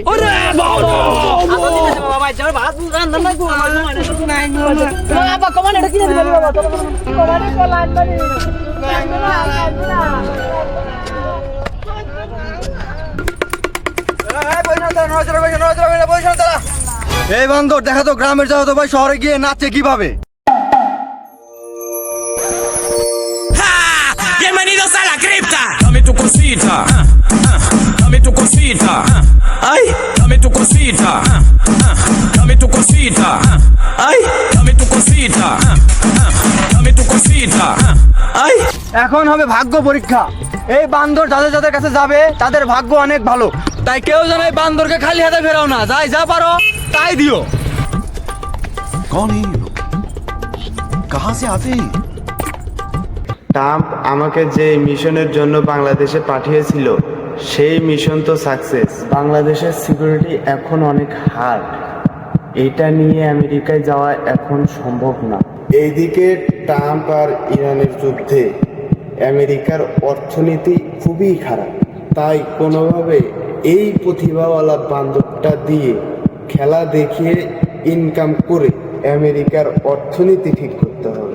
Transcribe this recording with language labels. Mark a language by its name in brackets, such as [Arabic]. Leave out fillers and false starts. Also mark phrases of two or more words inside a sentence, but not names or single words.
[Bangla] বাবা কমান এটা কিনে দিবি বাবা, কমানে কলা আনবানি। এই বান্দর দেখা তো গ্রামের যাও তো ভাই শহরে গিয়ে নাচে কিভাবে? [Spanish] Bienvenidos a la cripta. Dame tu cosita. Dame tu cosita. Ay, dame tu cosita. Dame tu cosita. Ay, dame tu cosita. Dame tu cosita. Ay. [Bangla] এখন হবে ভাগ্য পরীক্ষা। এই বান্দর যাদের যাদের কাছে যাবে তাদের ভাগ্য অনেক ভালো, তাই কেউ যেন এই বান্দরকে খালি হাতে ফেরাও না, যাই যা পারো তাই দিও। [Hindi] कौन है ये लोग? कहाँ से आते हैं? [Bangla] ট্রাম্প আমাকে যে মিশনের জন্য বাংলাদেশে পাঠিয়েছিল সেই মিশন তো সাকসেস। বাংলাদেশের সিকিউরিটি এখন অনেক হার্ড, এটা নিয়ে আমেরিকায় যাওয়া এখন সম্ভব না। এইদিকে ট্রাম্প আর ইরানের যুদ্ধে আমেরিকার অর্থনীতি খুবই খারাপ, তাই কোনোভাবে এই প্রতিভাওয়ালা বান্দরটা দিয়ে খেলা দেখিয়ে ইনকাম করে আমেরিকার অর্থনীতি ঠিক করতে হবে।